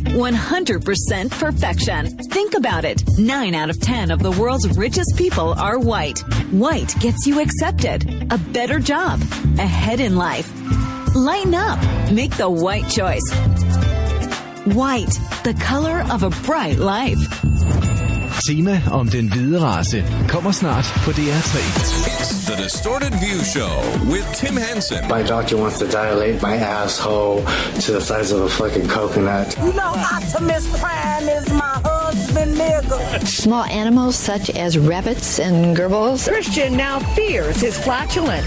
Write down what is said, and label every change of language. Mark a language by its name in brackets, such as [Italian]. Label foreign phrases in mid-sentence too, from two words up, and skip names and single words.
[English] 100% perfection. Think about it. 9 out of 10 of the world's richest people are white. White gets you accepted, a better job, ahead in life. Lighten up. Make the white choice. White, the color of a bright life. [Danish] Tema om den hvide race kommer snart på DR3. [English] It's the Distorted View Show with Tim Henson. My doctor wants to dilate my asshole to the size of a fucking coconut. You know, Optimus Prime is my husband, nigga. Small animals such as rabbits and gerbils. Christian now fears his flatulence.